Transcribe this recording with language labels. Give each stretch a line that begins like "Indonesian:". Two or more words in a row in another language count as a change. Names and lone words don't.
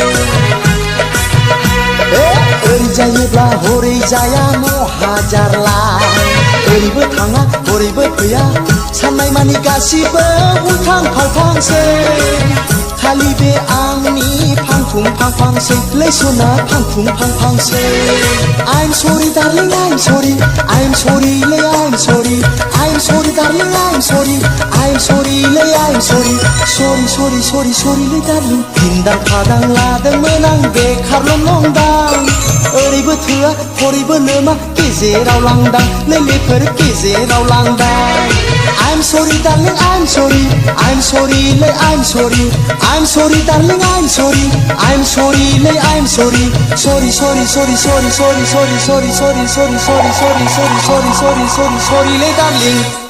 Bodo: ओरै जायोब्ला हरै जाया महाजारला ओरैबो थाङा हरैबो फैया साननाय मानि गासिबो उल्थां फाल्थांसै खालि बे आंनि फांफुं फांफांसै लै सना फांफुं फांफांसै
English: I'm sorry darling I'm sorry I'm sorry
Bodo: लै
English: I'm sorry I'm sorry darling I'm sorry I'm sorry लै I'm sorry sorry sorry sorry sorry लै darling
Bodo: भिन्दां फादां लादोंमोन आं बेखारल' नंदां ओरैबो थोआ हरैबो लोमा गेजेराव लांदां नैलेफोर गेजेराव लांदां
English: I'm sorry darling I'm sorry I'm sorry लै I'm sorry I'm sorry darling I'm sorry I'm sorry लै I'm sorry sorry sorry sorry sorry sorry sorry sorry sorry sorry sorry sorry sorry sorry sorry sorry sorry लै darling